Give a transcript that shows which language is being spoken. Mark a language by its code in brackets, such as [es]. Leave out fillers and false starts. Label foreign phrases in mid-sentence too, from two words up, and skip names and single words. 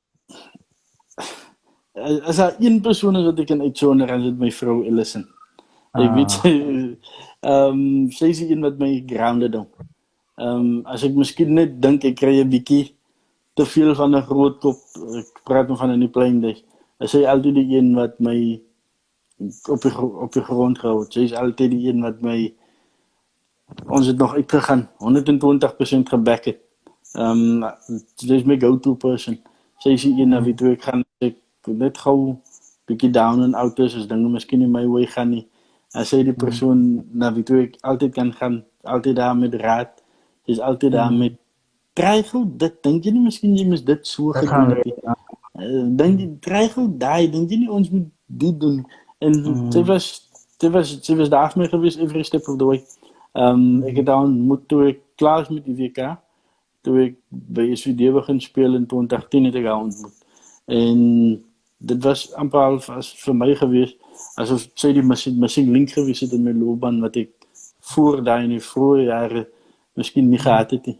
[af] As daar een persoon is wat ek kan uitsonder, is dit my vrou Ellison. Ek weet sy is die een wat my grounded hou. As ek miskien net dink ek kry 'n bietjie te veel van 'n groot kop, ek praat van in die [en] playing days, [af] is sy altyd die een wat my op die grond gehou het. Sy is altyd die een wat my, ons het nog uitgegaan, 120% geback het. Sy is my [en] go-to person. [af] Sy is die een na wie toe ek gaan, ek net gou bietjie [en] down and out [af] is, as dinge miskien nie [en] my way [af] gaan nie. As sy die persoon na wie toe ek altyd kan gaan, altyd daar met raad, sy is altyd daar met try gou dit, dink jy nie miskien jy mis dit so gedoen het nie. Dink jy, try gou daai, dink jy nie ons moet dit doen. En sy was daar vir my gewees [en] every step of the way. [af] Ek het daar ontmoet toe ek klaar is met die WK, toe ek by SVD begin speel in 2010 het ek haar ontmoet. En dit was amper al vir my gewees, asof sy die [en] missing link [af] gewees het in my loopbaan, wat ek voor daai in die vroeë jare miskien nie gehad het nie.